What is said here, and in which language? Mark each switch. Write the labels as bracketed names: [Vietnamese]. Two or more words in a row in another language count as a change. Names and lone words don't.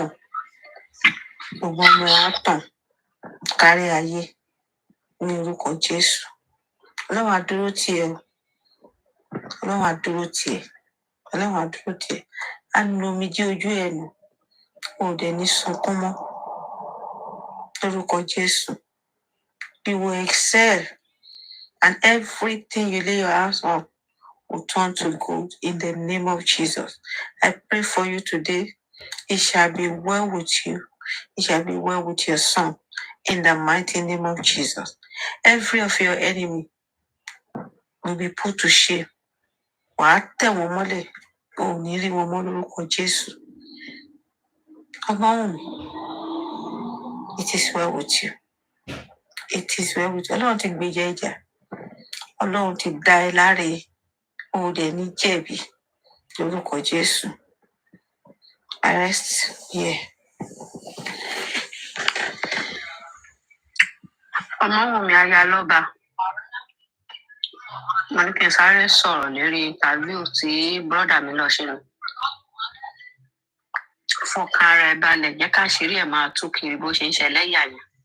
[Yoruba] Gbogbo ọmọ ẹ̀ á tàn kárí ayé ní orúkọ Jésù. Ọlọ́run á dúró tì ẹ́ o. Ọlọ́run á dúró tì ẹ́. Ọlọ́run á dúró tì ẹ́. Á nu omijé ojú ẹ̀ nù. O ò dẹ̀ ní sunkún mọ́ lórúkọ Jésù. [English] You will excel, and everything you lay your hands on will turn to good in the name of Jesus. I pray for you today. It shall be well with you. It shall be well with your son in the mighty name of Jesus. Every of your enemy will be put to shame. [Yoruba] Wàá tẹ̀ wọ́n mọ́lẹ̀. O ò ní rí wọn mọ́ lórúkọ Jésù. Ọmọ mi, [English] it is well with you. It is well with you. [Yoruba] Ọlọ́run ti gbèjà ẹja. Ọlọ́run ti dá ẹ láre, o dẹ̀ ní jẹ̀bi lórúkọ Jésù. [English] Arrest here. [Yoruba] Ọmọwùnmí Ayálọ́ba, mo ní kí n sáré sọ̀rọ̀ lérí interview tí brọ́dà mi lọ ṣe nù. Fọkàn ara ẹ balẹ̀, jẹ́ káṣírí ẹ̀ máa tú kiri bó ṣe ń ṣẹlẹ̀ yà yẹn.